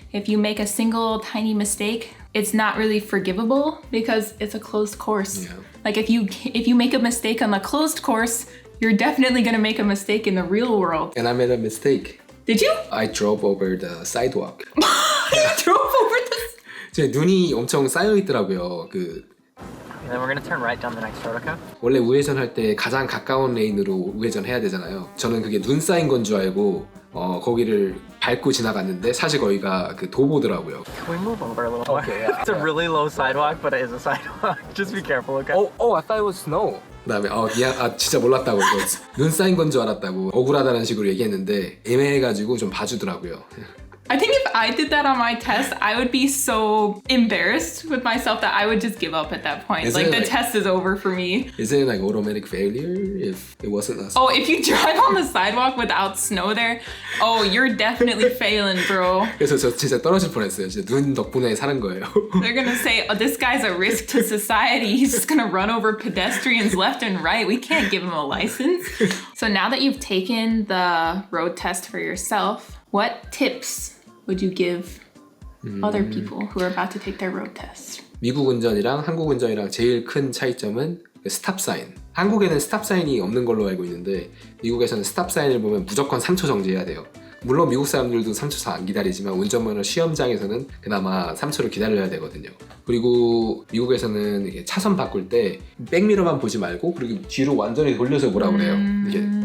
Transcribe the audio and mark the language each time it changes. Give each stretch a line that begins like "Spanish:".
English: If you make a single tiny mistake, it's not really forgivable because it's a closed course. Yeah. Like if you make a mistake on the closed course, you're definitely gonna make a mistake in the real world. And I made a mistake. Did you? I drove over the sidewalk. You drove over the...
Korean: 제 눈이 엄청 쌓여 있더라고요.
English: And then we're gonna turn right down the next road, okay?
Korean: 원래 우회전 할 때 가장 가까운 레인으로 우회전 해야 되잖아요. 저는 그게 눈 쌓인 건 줄 알고 거기를 밟고 지나갔는데 사실 거기가 그 도보더라고요.
English: Can we move over a little more? Okay, yeah. It's a really low sidewalk, but it is a sidewalk. Just be careful, okay? I thought it was snow.
Korean: 그다음에 미안, 진짜 몰랐다고 이거 눈 쌓인 건 줄 알았다고 억울하다는 식으로 얘기했는데 애매해가지고 좀 봐주더라고요.
English: I think if I did that on my test, I would be so embarrassed with myself that I would just give up at that point. Isn't Like it the test is over for me. Isn't it like automatic failure if it wasn't us? Oh, if you drive on the sidewalk without snow there, oh, you're definitely failing, bro.
Korean: 그래서 저 진짜 떨어질 뻔했어요. 진짜 눈 덕분에 사는 거예요.
English: They're gonna say, oh, this guy's a risk to society. He's just gonna run over pedestrians left and right. We can't give him a license. So now that you've taken the road test for yourself, what tips would you give other people who are about to take their road test?
Korean: 미국 운전이랑 한국 운전이랑 제일 큰 차이점은 스탑 사인. 한국에는 스탑 사인이 없는 걸로 알고 있는데 미국에서는 스탑 사인을 보면 무조건 3초 정지해야 돼요. 물론 미국 사람들도 3초 안 기다리지만 운전면허 시험장에서는 그나마 3초를 기다려야 되거든요. 그리고 미국에서는 이게 차선 바꿀 때 백미러만 보지 말고 그리고 뒤로 완전히 돌려서 보라고 그래요. 이게